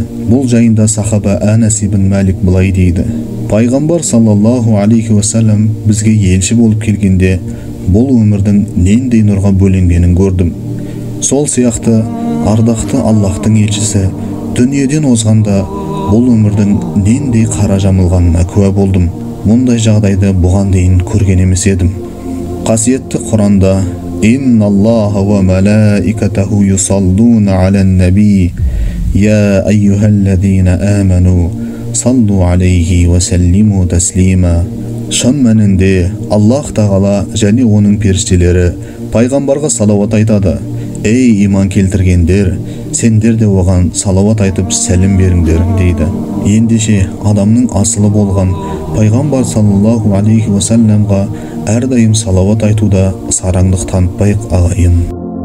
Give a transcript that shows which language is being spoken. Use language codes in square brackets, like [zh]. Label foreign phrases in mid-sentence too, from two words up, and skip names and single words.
[kk] Бұл жайында сахаба Анас ибн Малик былай дейді: Пайғамбар [ar] صلى الله عليه وسلم [kk] бізге елші болып келгенде, бұл өмірдің нендей нұрға бөленгенін көрдім. Сол сияқты ардақты Аллахтың елшісі дүниеден озғанда, бұл өмірдің нендей қара жамылғанына куә болдым. Мұндай жағдайды бұған дейін көрген емес едім. Қасиетті Құранда: [ar] إن الله وملائكته يصلون على النبي يا أيها الذين آمنوا صلوا عليه وسلموا تسليما. [kk] Шын мәнінде Аллах тағала және оның періштелері пайғамбарға салауат айтады. Ей иман келтіргендер, сендер де оған салауат айтып сәлем беріңдер дейді. Ендеше адамның асылы болған пайғамбар [ar] صلى الله عليه وسلم [kk] әрдайым салауат айтуда сараңдық танытпайық ағайын.